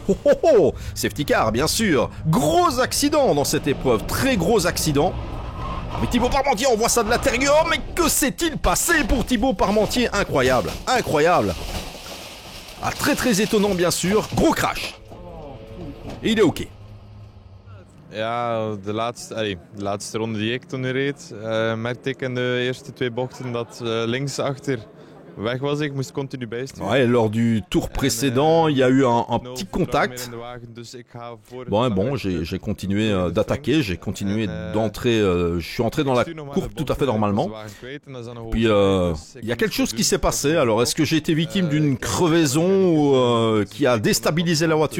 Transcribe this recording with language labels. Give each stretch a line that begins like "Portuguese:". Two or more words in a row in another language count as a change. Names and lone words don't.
French: Oh, oh, oh.
English: Safety car
French: bien sûr. Gros accident dans cette épreuve, très gros accident. Avec Thibaut Parmentier, on voit ça de l'intérieur, mais que s'est-il passé pour Thibaut Parmentier? Incroyable, incroyable. Très très étonnant bien sûr, gros crash. Et il est ok.
Dutch: Ja, de laatste ronde die ik toen reed, merkte ik in de eerste 2 bochten dat linksachter weg was. Ik moest continu bijsturen.
French: Ouais, lors du tour précédent, il y a eu un petit contact. Bon, j'ai continué d'attaquer, j'ai continué d'entrer. Je suis entré dans la courbe tout à fait normalement. Puis il y a quelque chose qui s'est passé. Alors, est-ce que j'ai été victime d'une crevaison qui a déstabilisé la voiture?